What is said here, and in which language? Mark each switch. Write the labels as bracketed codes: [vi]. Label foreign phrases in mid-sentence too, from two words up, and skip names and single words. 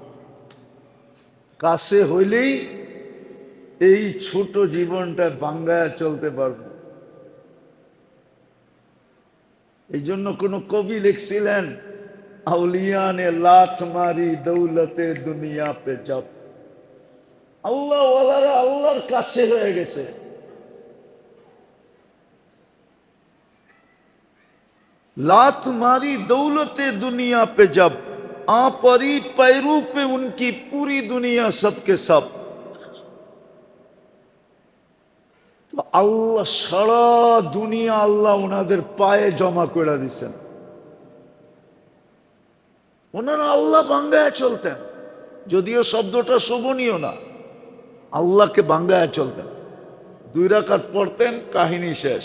[bn] কাছে হইলেই এই ছোট জীবনটা বাঙ্গায়া চলতে পারবো। এই জন্য কোন কবি লিখছিলেন, [hi] औलिया ने लात मारी दौलते दुनिया पे जब। [bn] আল্লাহ ওয়ালারা আল্লাহর কাছে হয়ে গেছে। [hi] लात मारी दौलते दुनिया पे जब, आ परी पैरू पे उनकी पूरी दुनिया सबके सब। [bn] तो আল্লাহ সারা দুনিয়া আল্লাহ ওনাদের পায়ে জমা করে দিয়েছেন। ওনারা আল্লাহ বাঙ্গায় চলতেন, যদিও শব্দটা শোভনীয় না। আল্লাহকে বাঙ্গায় চলতেন। 2 রাকাত পড়তেন, কাহিনী শেষ।